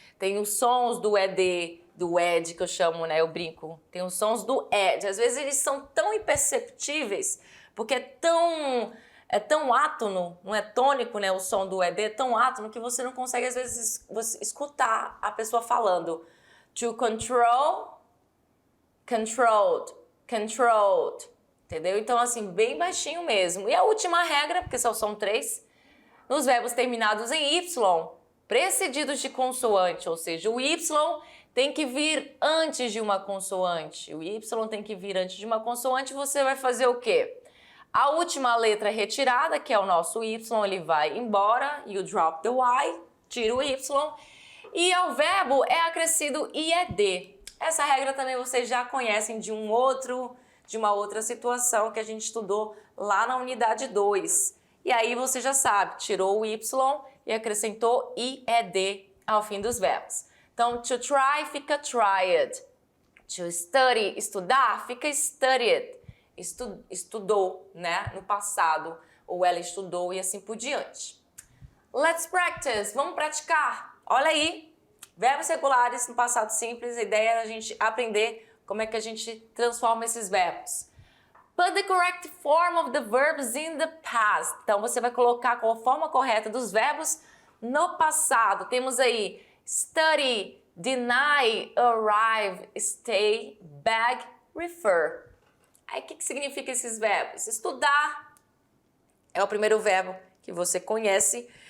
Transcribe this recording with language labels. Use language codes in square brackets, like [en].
[pt] Tem os sons do ED, do ED que eu chamo, né? Eu brinco. Tem os sons do ED. Às vezes eles são tão imperceptíveis, porque é tão átono, não é tônico, né? O som do ED é tão átono que você não consegue, às vezes, escutar a pessoa falando. [en] To control, controlled, controlled. [pt] Entendeu? Então, assim, bem baixinho mesmo. E a última regra, porque só são 3, nos verbos terminados em Y, precedidos de consoante, ou seja, o Y tem que vir antes de uma consoante. O Y tem que vir antes de uma consoante. Você vai fazer o quê? A última letra retirada, que é o nosso Y, ele vai embora. [en] You drop the Y, [pt] tira o Y. E ao verbo é acrescido IED. Essa regra também vocês já conhecem de uma outra situação que a gente estudou lá na unidade 2. E aí você já sabe, tirou o Y e acrescentou IED ao fim dos verbos. Então, to try fica tried. To study, estudar, fica studied. Estudou, né? No passado. Ou ela estudou e assim por diante. [en] Let's practice. [pt] Vamos praticar. Olha aí. Verbos regulares no passado simples. A ideia é a gente aprender como é que a gente transforma esses verbos. [en] Put the correct form of the verbs in the past. [pt] Então, você vai colocar a forma correta dos verbos no passado. Temos aí study, deny, arrive, stay, beg, refer. Aí, o que significa esses verbos? Estudar é o primeiro verbo que você conhece.